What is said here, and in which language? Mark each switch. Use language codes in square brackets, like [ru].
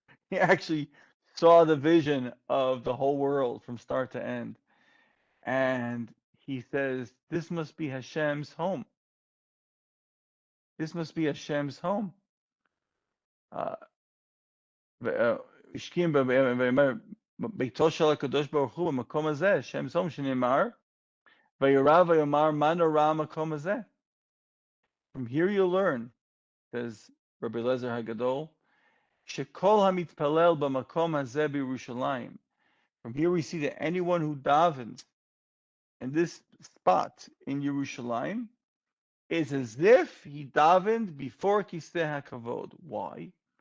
[en] He actually saw the vision of the whole world from start to end. And he says, this must be Hashem's home. This must be Hashem's home. [he] השכים ביתו של הקדוש ברוך הוא במקום הזה, [en] Hashem's home, [he] שנאמר, וירא ויאמר מה נורא המקום הזה. [en] From here you learn, says Rabbi Eliezer HaGadol, [he] שכל המתפלל במקום הזה בירושלים. [en] From here we see that anyone who davens in this spot in Yerushalayim is as if he davened before Kiseh HaKavod. Why?